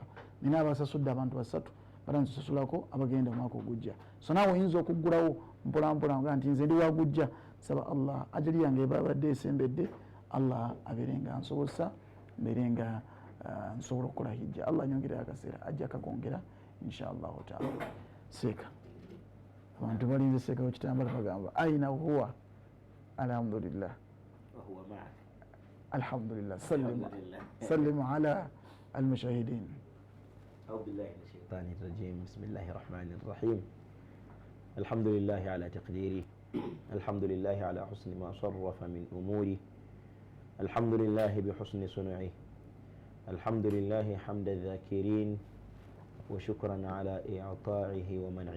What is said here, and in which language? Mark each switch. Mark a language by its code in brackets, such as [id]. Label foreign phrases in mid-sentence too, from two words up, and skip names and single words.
[lg] Nina abasasudde abantu 3 batansasulako abagenda omwaka ogujja, so naawe oyinza okuggulawo mpolampola nga nti nze ndi wagujja. Saba Allah ajali yange ebabadde esembedde Allah abeerenga nsobosa mbeere nga nsobola okukola hijja. Allah nyongere akaseera ajja kagongera [ar] إن شاء الله تعالى. [lg] Seeka abantu balinze seeka wekitambala bagamba [ar] أين هو الحمد لله وهو معك. الحمد لله. سلم على المشاهدين. أعوذ بالله من الشيطان الرجيم. بسم الله الرحمن الرحيم. الحمد لله على تقديري، الحمد لله على حسن ما صرف من أموري، الحمد لله بحسن صنعه، الحمد لله حمد الذاكرين وشكرا على إعطائه ومنعه.